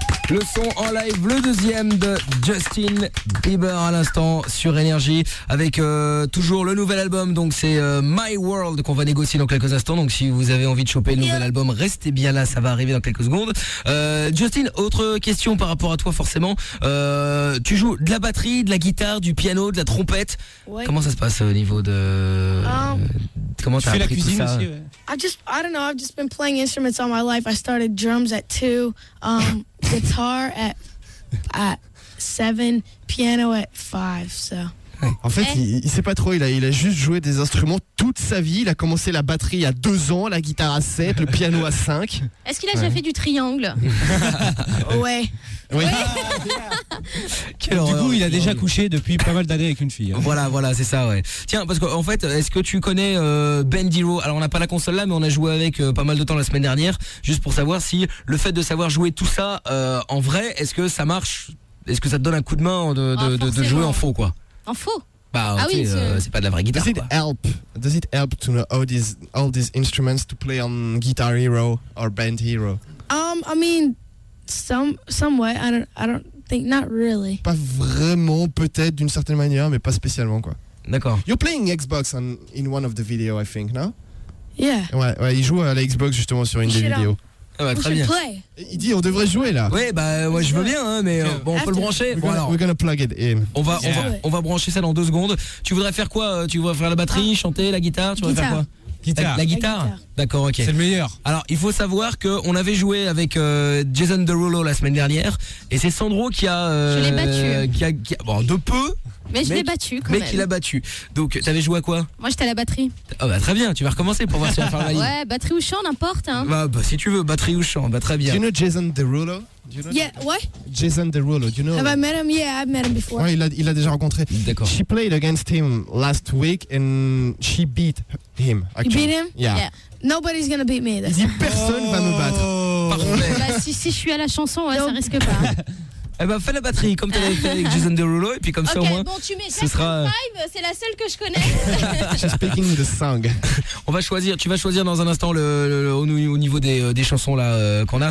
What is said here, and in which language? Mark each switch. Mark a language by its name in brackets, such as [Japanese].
[French] Le son en live, le deuxième de Justin Bieber à l'instant sur Énergie avec toujours le nouvel album, donc c'est My World qu'on va négocier dans quelques instants. Donc si vous avez envie de choper le nouvel album, restez bien là, ça va arriver dans quelques secondes. Justin, autre question par rapport à toi forcément, tu joues de la batterie, de la guitare, du piano, de la trompette. Ouais. Comment ça se passe au niveau de comment tu fais la cuisine aussi, ouais. [English] I've just been playing instruments all my life. I started drums at 2, guitar at 7, piano at 5, so. [French] En fait, il sait pas trop, il a juste joué des instruments toute sa vie. Il a commencé la batterie à 2 ans, la guitare à 7, le piano à 5. Est-ce qu'il a déjà fait du triangle? Ouais. Oui. Oui. Ah, du coup, il a déjà couché depuis pas mal d'années avec une fille. Voilà, voilà, c'est ça, ouais. Tiens, parce qu'en fait, est-ce que tu connais Ben Dero? Alors, on n'a pas la console là, mais on a joué avec pas mal de temps la semaine dernière, juste pour savoir si le fait de savoir jouer tout ça en vrai, est-ce que ça marche? Est-ce que ça te donne un coup de main de jouer en faux, quoi? En faux? Bah, ah oui, c'est pas de la vraie guitare. [English] Does it help to know all these instruments to play on Guitar Hero or Band Hero? I mean, somewhat. I don't think not really. [French] Pas vraiment, peut-être d'une certaine manière, mais pas spécialement, quoi. D'accord. [English] You're playing Xbox in one of the videos, I think, no? Yeah. [French] Ouais, ouais, il joue à la Xbox justement sur une des vidéos. Ah bah, très bien. Il dit on devrait jouer là. Oui bah ouais, je veux bien hein, mais bon, on peut le brancher. [English] We're gonna plug it in. [French] On va brancher ça dans deux secondes. Tu voudrais faire quoi? Tu voudrais faire la batterie, chanter, la guitare? Tu voudrais faire quoi? La guitare. D'accord, ok. C'est le meilleur. Alors il faut savoir que on avait joué avec Jason Derulo la semaine dernière et c'est Sandro qui a. Je l'ai battu. Bon de peu. Mais je l'ai battu quand même. Mais qui l'a battu. Donc t'avais joué à quoi? Moi j'étais à la batterie. Ah bah très bien, tu vas recommencer pour voir si on va faire la ligne. Ouais, batterie ou chant, n'importe hein. Bah si tu veux, batterie ou chant, bah très bien. [English] Do you know Jason Derulo? Jason Derulo, do you know? Have I met him? Yeah, I've met him before. [French] Ouais, il l'a déjà rencontré. D'accord. [English] She played against him last week and she beat him. Actually. You beat him? Yeah. Nobody's gonna beat me. [French] Il dit personne va me battre. Parfait. Bah si je suis à la chanson, ouais, ça risque pas. Eh ben fais la batterie comme tu l'avais fait avec Jason Derulo et puis comme okay, ça au moins. Ok, bon tu mets. Ce sera. Five, c'est la seule que je connais. [English] She's picking the song. [French] On va choisir. Tu vas choisir dans un instant au niveau des chansons là qu'on a.